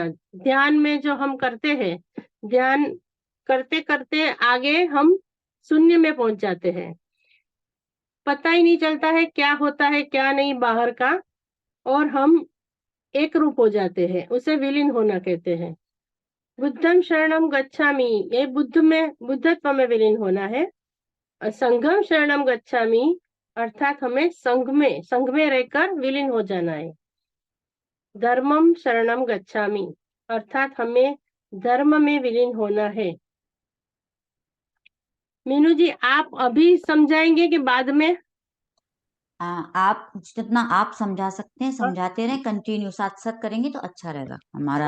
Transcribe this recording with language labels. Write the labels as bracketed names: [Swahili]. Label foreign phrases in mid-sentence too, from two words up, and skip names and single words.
[Hindi] ध्यान में जो हम करते हैं, ध्यान करते करते आगे हम शून्य में पहुंच जाते हैं। पता ही नहीं चलता है क्या होता है क्या नहीं बाहर का, और हम एक रूप हो जाते हैं, उसे विलीन होना कहते हैं। [Pali] बुद्धम शरणम गच्छामि, [Hindi] ये बुद्धत्व में विलीन होना है। [Pali] संघम शरणम गच्छामि [Hindi] अर्थात हमें संघ में रहकर विलीन हो जाना है। [Pali] धर्मम शरणम गच्छामि [Hindi] अर्थात हमें धर्म में विलीन होना है। मीनू जी, आप अभी समझाएंगे कि बाद में? आप जितना आप समझा सकते हैं समझाते रहें, कंटिन्यू साथ साथ करेंगे तो अच्छा रहेगा हमारा।